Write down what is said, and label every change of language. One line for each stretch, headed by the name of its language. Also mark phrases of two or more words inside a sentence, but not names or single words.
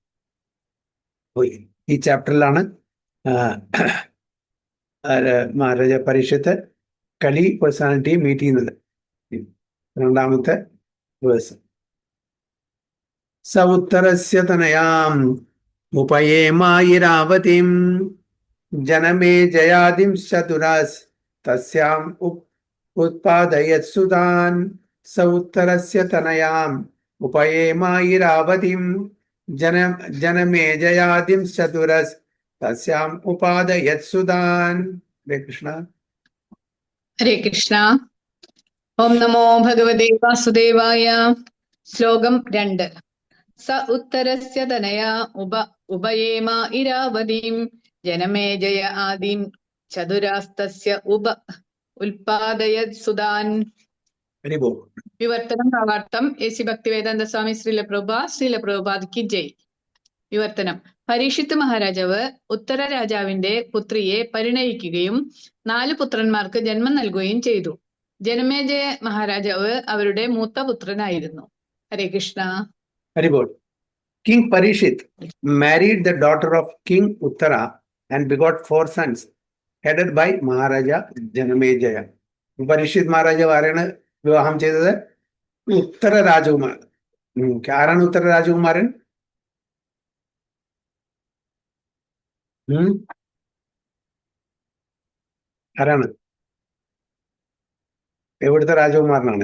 Malayalam: ഈ ചാപ്റ്ററിലാണ് മഹാരാജ പരീക്ഷിത്ത് കലി
English: personality meet
Malayalam: ചെയ്യുന്നത്. രണ്ടാമത്തെ വേഴ്സ്.
Sanskrit: സ ഉത്തരസ്യ തനയാം ഉപയേമായിരാവതിം जनमे जयादिं चतुरस् तस्याम् उत्पादयत्सुतान् स उत्तरस्य तनयाम् उपयेमायिरावतिम् जनमे जयादिं चतुरस् तस्याम् उपादयत्सुतान्. हरे कृष्ण. ഹരേ കൃഷ്ണ. ഓം നമോ ഭഗവതേ വാസുദേവായ.
Malayalam: ശ്ലോകം 2.
Sanskrit: സ ഉത്തരസ്യ തനയാ ഉപയേമ ഇരാവതീം ജനമേ ജയ ആദിം ചതുരാസ്തസ്യ ഉൽപാദയത് സുതാൻ.
Malayalam: വിവർത്തനം ഭാവാർത്ഥം എസി ഭക്തിവേദാന്ത സ്വാമി ശ്രീല പ്രഭുപാദ്
Hindi: की जय.
Malayalam: വിവർത്തനം. പരീക്ഷിത്ത് മഹാരാജാവ് ഉത്തര രാജാവിന്റെ പുത്രിയെ പരിണയിക്കുകയും 4 പുത്രന്മാർക്ക് ജന്മം നൽകുകയും ചെയ്തു. ജനമേജയ മഹാരാജാവ് അവരുടെ മൂത്ത പുത്രനായിരുന്നു.
Sanskrit: ഹരേ കൃഷ്ണ. Haribol.
English: King Parishit married the daughter of King Uttara and begot 4 sons, headed by Maharaja Janamejaya.
Malayalam: Parishit Maharaja ആരാണ് വിവാഹം ചെയ്തത്? ഉത്തര രാജകുമാരൻ. ആരാണ് ഉത്തര രാജകുമാരൻ? ആരാണ്? എവിടുത്തെ രാജകുമാരനാണ്?